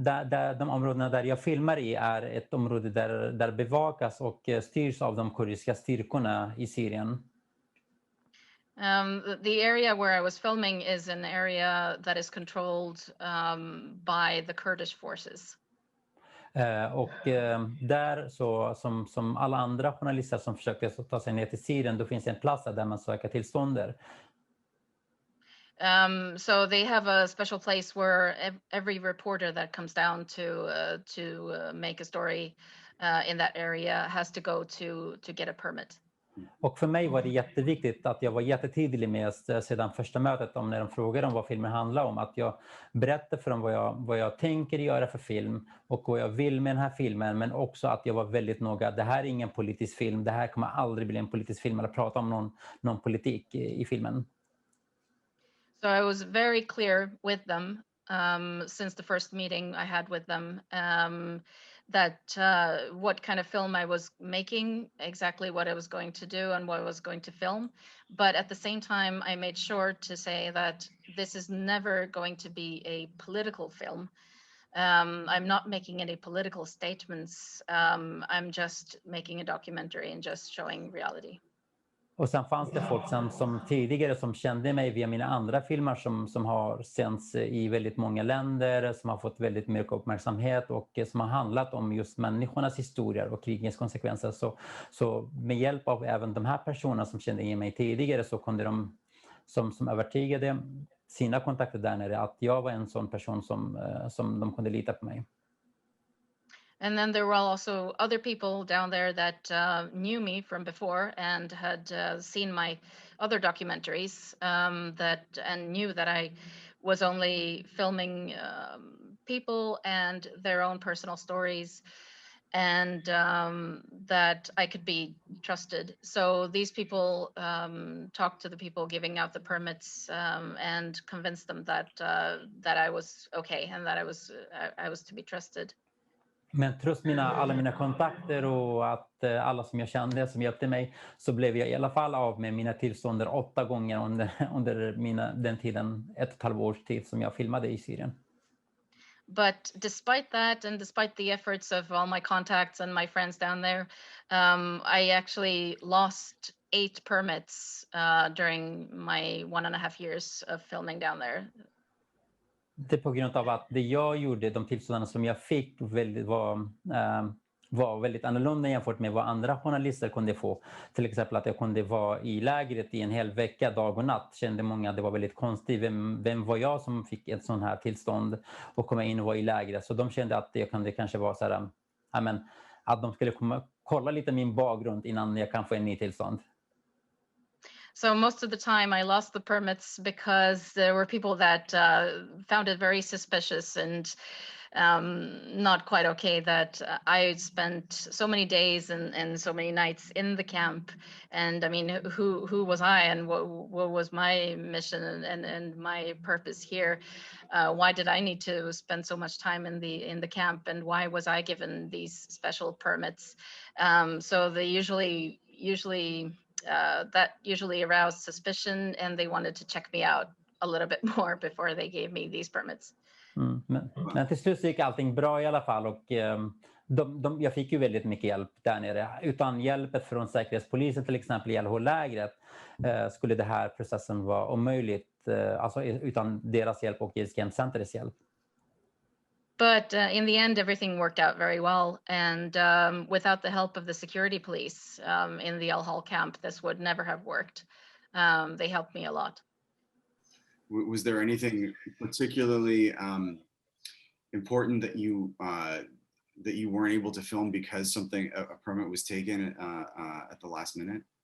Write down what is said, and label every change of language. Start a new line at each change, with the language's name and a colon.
Swedish: De områdena där jag filmar i är ett område där bevakas och styrs av de kurdiska styrkorna i Syrien.
English: The area where I was filming is an area that is controlled by the Kurdish forces.
Swedish: Och där, så som alla andra journalister som försöker ta sig ner till Syrien, då finns det en plats där man söker tillstånd.
English: So they have a special place where every reporter that comes down to make a story in that area has to go to get a permit.
Swedish: Och för mig var det jätteviktigt att jag var jättetydlig med sedan första mötet om när de frågade om vad filmen handlar om, att jag berättade för dem vad jag tänker göra för film och vad jag vill med den här filmen, men också att jag var väldigt noga. Det här är ingen politisk film, det här kommer aldrig bli en politisk film eller prata om någon politik i filmen.
English: So I was very clear with them since the first meeting I had with them, that what kind of film I was making, exactly what I was going to do and what I was going to film. But at the same time, I made sure to say that this is never going to be a political film. I'm not making any political statements. I'm just making a documentary and just showing reality.
Swedish: Och sen fanns det folk som tidigare som kände mig via mina andra filmer som har sänts i väldigt många länder, som har fått väldigt mycket uppmärksamhet och som har handlat om just människornas historier och krigens konsekvenser. Så med hjälp av även de här personerna som kände igen mig tidigare så kunde de som övertygade sina kontakter där nere att jag var en sån person som de kunde lita på mig.
English: And then there were also other people down there that knew me from before and had seen my other documentaries and knew that I was only filming people and their own personal stories, and that I could be trusted. So these people talked to the people giving out the permits and convinced them that I was okay and that I was to be trusted.
Swedish: Men trots alla mina kontakter och att alla som jag kände som hjälpte mig så blev jag i alla fall av med mina tillstånd 8 gånger under den tiden, 1,5 års tid som jag filmade i Syrien.
English: But despite that, and despite the efforts of all my contacts and my friends down there, I actually lost 8 permits during my 1.5 years of filming down there.
Swedish: Det är på grund av att det jag gjorde, de tillstånden som jag fick var väldigt annorlunda jämfört med vad andra journalister kunde få. Till exempel att jag kunde vara i lägret i en hel vecka, dag och natt. Kände många att det var väldigt konstigt. Vem var jag som fick ett sån här tillstånd och komma in och vara i lägret? Så de kände att det kunde kanske vara så här, att de skulle kolla lite min bakgrund innan jag kan få en ny tillstånd.
English: So most of the time I lost the permits because there were people that found it very suspicious and not quite okay that I spent so many days and so many nights in the camp. And I mean, who was I and what was my mission and my purpose here? Why did I need to spend so much time in the camp, and why was I given these special permits? So they usually that usually aroused suspicion, and they wanted to check me out a little bit more before they gave me these permits.
Swedish: Men till slut gick allting bra i alla fall, och jag fick ju väldigt mycket hjälp där nere. Utan hjälpet från säkerhetspolisen till exempel i Al-Hol-lägret skulle det här processen vara omöjligt, alltså utan deras hjälp och Yazidi Home Centers hjälp.
English: But in the end, everything worked out very well. And without the help of the security police in the Al-Hol camp, this would never have worked. They helped me a lot. Was there anything particularly important that you weren't able to film because a permit was taken at the last minute?